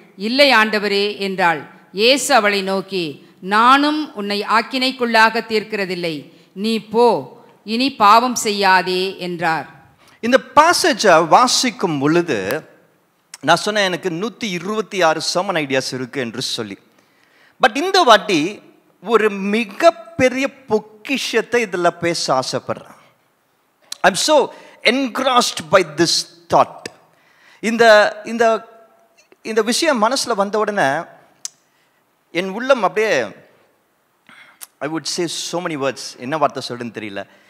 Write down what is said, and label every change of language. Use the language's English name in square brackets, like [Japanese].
[Tamil] இல்லை ஆண்டவரே என்றாள். இயேசு அவளை நோக்கி, நானும் உன்னை ஆக்கினைக்குள்ளாக தீர்க்கிறதில்லை, நீ போ, இனி பாவம் செய்யாதே என்றார். இந்த பாசேஜை வாசிக்கும் பொழுது நான் சொன்னேன் எனக்கு 126 சர்மன் ஐடியாஸ் இருக்கு என்று சொல்லி. பட் இந்த வாட்டி ஒரு மிகப்பெரிய பொக்கிஷத்தை இதில் பேச ஆசைப்படுறேன். [English] I'm so engrossed by this thought. [Tamil] இந்த இந்த இந்த விஷயம் மனசில் வந்த உடனே என் உள்ளம் அப்படியே [English] I would say so many words, [Tamil] என்ன வார்த்தை சொல்லுன்னு தெரியல.